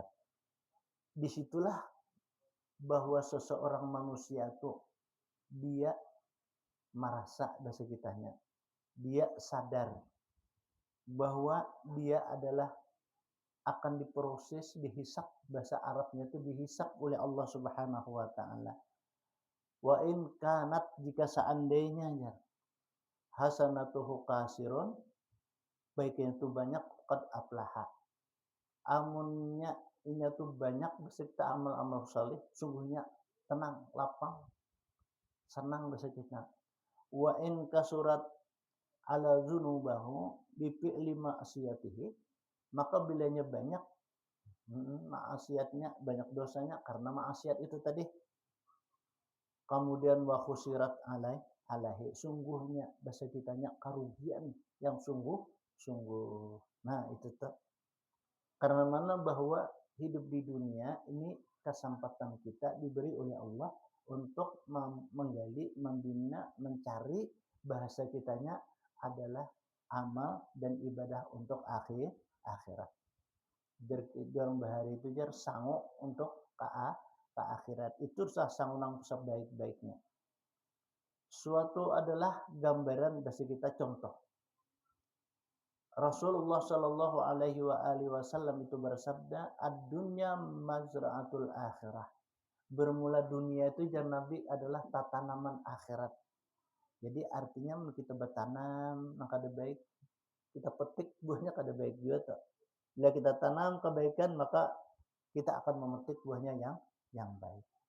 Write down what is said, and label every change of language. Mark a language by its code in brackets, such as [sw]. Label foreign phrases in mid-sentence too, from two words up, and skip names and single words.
[id] Disitulah bahwa seseorang manusia itu dia merasa bahasa kitanya, dia sadar bahwa dia adalah akan diproses, dihisap, bahasa Arabnya itu dihisap oleh Allah [ar] سبحانه وتعالى. وإن كانت, [id] jika seandainya [ar] حسناته كثير, [id] baiknya itu banyak, [ar] قد أفلح. [bjn] Amunnya inya tuh banyak beserta amal-amal salih, sungguhnya tenang, lapang, senang bahasa kita. [ar] وإن كثرت على ذنوبه بفعل معصيته, [id] maka bilanya banyak maksiatnya, banyak dosanya karena maksiat itu tadi. [ar] Kemudian وخسرت عليه, [id] sungguhnya bahasa kitanya kerugian yang sungguh. Nah, itu tuh. Karena mana bahwa hidup di dunia ini kesempatan kita diberi oleh Allah untuk menggali, membina, mencari, bahasa kitanya adalah amal dan ibadah untuk akhirat. [bjn] Jarang bahari itu jar sangu untuk ke akhirat. Itu sah sangu nang sebaik-baiknya. [id] Suatu adalah gambaran bahasa kita contoh. Rasulullah [ar] صلى الله عليه وسلم [id] itu bersabda, [ar] الدنيا مزرعة الآخرة. [bjn] Bermula dunia itu jar Nabi adalah tatanaman akhirat. [id] Jadi artinya kita bertanam, maka ada baik. [bjn] Kita petik buahnya kada baik juga tuh. Bila kita tanam kebaikan, maka kita akan memetik buahnya yang baik.